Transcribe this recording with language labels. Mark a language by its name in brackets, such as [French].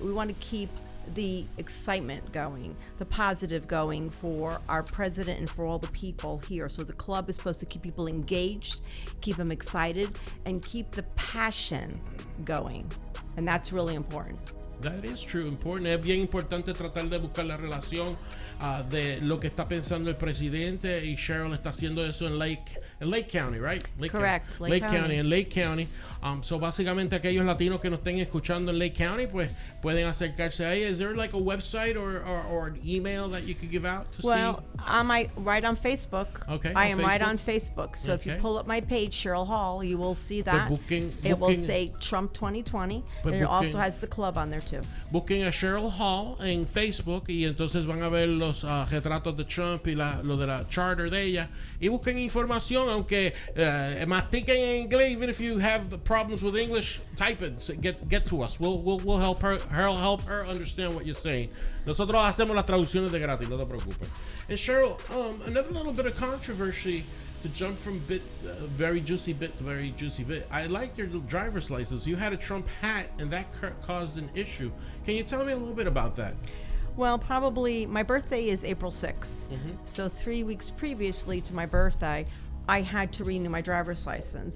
[English] We want to keep the excitement going, the positive going for our president and for all the people here. So the club is supposed to keep people engaged, keep them excited, and keep the passion going. And that's really important. That is true, important. [Spanish] Es bien importante tratar de buscar la relación de lo que está pensando el presidente, y Cheryl está haciendo eso en Lake County, right? [English] Correct. [Spanish] Lake County. En Lake County. So básicamente aquellos latinos que nos estén escuchando en Lake County, pues pueden acercarse ahí. [English] Is there like a website or an email that you could give out to see? Well, right on Facebook. Okay. I am right on Facebook. So if you pull up my page, Cheryl Hall, you will see that. It will say Trump 2020. And it also has the club on there too. [Spanish] Busquen a Cheryl Hall en Facebook y entonces van a ver los retratos de Trump y lo de la charter de ella. Y busquen información, aunque mastiquen en inglés. [English] Even if you have the problems with English, type it. Get to us. We'll help her. Help her understand what you're saying. [Spanish] Nosotros hacemos las traducciones de gratis, no te preocupes. [English] And Cheryl, another little bit of controversy. To jump from very juicy bit to very juicy bit. I like your driver's license. You had a Trump hat, and that caused an issue. Can you tell me a little bit about that? Well, probably my birthday is April 6th. So 3 weeks previously to my birthday, I had to renew my driver's license.